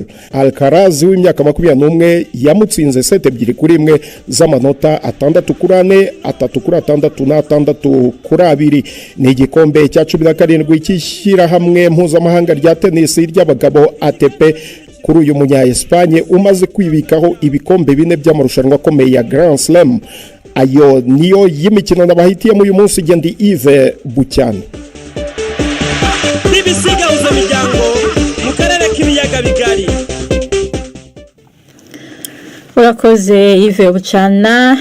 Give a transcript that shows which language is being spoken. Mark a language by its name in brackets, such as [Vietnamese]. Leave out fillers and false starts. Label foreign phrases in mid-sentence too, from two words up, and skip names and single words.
[Kinyarwanda] Alcaraz w'imyaka 21 yamutsinze 7-2 z'amanota 6-4, 3-6 na 6-2. Ni igikombe cya 17 cy'ishyira hamwe mpuzamahanga rya tenisi ry'abagabo ATP kuri uyu munya Espagne umaze kwibikaho ibikombe 4 by'amarushanwa akomeye ya Grand Slam. Ayo niyo y'imikino n'abahitiyemo uyu munsi gendi Yves Bucyane. BBC Gahuza Miryango mu karere k'ibiyaga bigari. Urakoze Yves Bucyana.